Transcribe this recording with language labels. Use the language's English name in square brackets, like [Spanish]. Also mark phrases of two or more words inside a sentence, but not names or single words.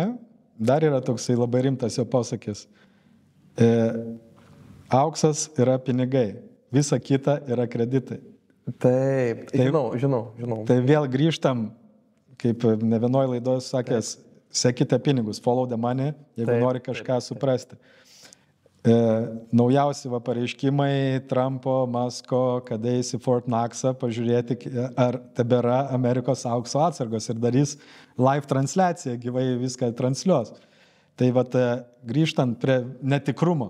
[Lithuanian] Dar yra toksai labai rimtas jo posakis. Auksas yra pinigai, visa kita yra kreditai. Taip, žinau. Tai vėl grįžtam, kaip ne vienoj laidoje sakęs, sekite pinigus, [English] follow the money, [Lithuanian] jeigu nori kažką suprasti. Naujausi pareiškimai Trumpo, Musko, kada eis į Fort Knoxą, pažiūrėti, ar tebėra Amerikos aukso atsargos ir darys live transliaciją, gyvai viską transliuos. Tai grįžtant prie netikrumo.